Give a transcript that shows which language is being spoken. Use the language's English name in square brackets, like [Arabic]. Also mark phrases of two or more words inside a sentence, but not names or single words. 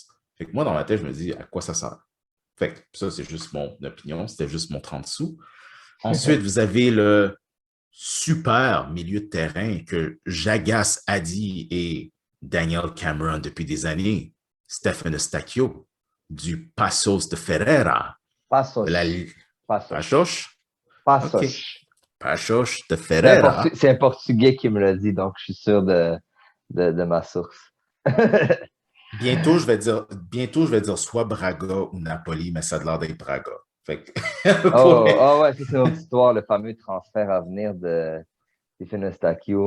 [French] Fait que moi, dans ma tête, je me dis, à quoi ça sert? Fait que ça, c'est juste mon opinion, c'était juste mon 30 sous. Ensuite, vous avez le super milieu de terrain que j'agace Adi et Daniel Cameron depuis des années, Stephen Eustachio du Passos de Ferreira, de la Passos. Passos. Pachoche. OK. Passos. Pachoche de Ferreira. C'est un Portugais qui me l'a dit, donc je suis sûr de ma source. Bientôt, je vais dire soit Braga ou Napoli, mais ça a l'air d'être Braga. Fait que, Oh, oh ouais, ça c'est notre histoire, le fameux transfert à venir de Stephen Eustachio.